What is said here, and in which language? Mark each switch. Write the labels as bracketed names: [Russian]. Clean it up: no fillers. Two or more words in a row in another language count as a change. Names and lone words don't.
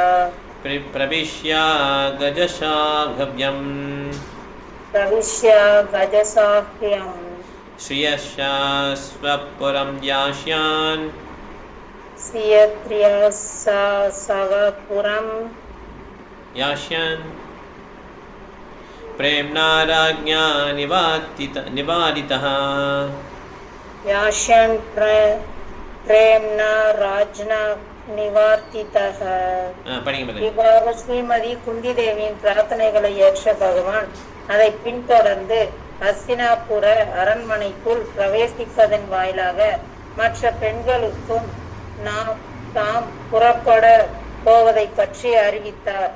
[Sanskrit] प्रविश्य गजसाह्वयं स्त्रियस्य स्वपुरं यास्यन् यास्यन् प्रेम्णा राज्ञा निवादितः यास्यान् प्रेम्णा राज्ञा निवार्तितः. [Tamil] இவ்வாறு ஸ்ரீமதி குந்தி தேவியின் பிரார்த்தனைகளை ஏற்ற பகவான் அதை பின்தொடர்ந்து ஹஸ்தினாபுர அரண்மனைக்குள் பிரவேசிப்பதன் வாயிலாக மற்ற பெண்களுக்கும் தாம் புறப்பட போவதை பற்றி அறிவித்தார்.